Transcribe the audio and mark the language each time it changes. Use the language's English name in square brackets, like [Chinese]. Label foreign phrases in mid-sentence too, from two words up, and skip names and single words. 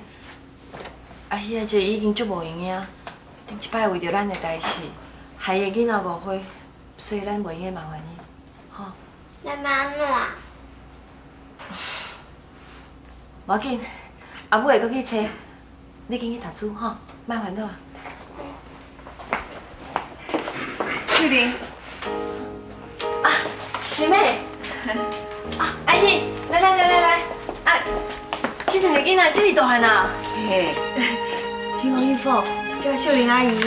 [Min Nan Chinese] 阿姨阿姐已经足无用的啊，顶一摆为着咱的代志，害伊的囡仔误会，所以咱袂用的麻烦伊，吼。咱要安怎？无要紧，阿母会搁去找，你紧去读书吼，莫烦恼啊。玉玲，啊，师妹，啊，阿姨，来，啊，这两个囡仔这么大汉啊？嘿，金龙玉凤叫秀玲阿姨。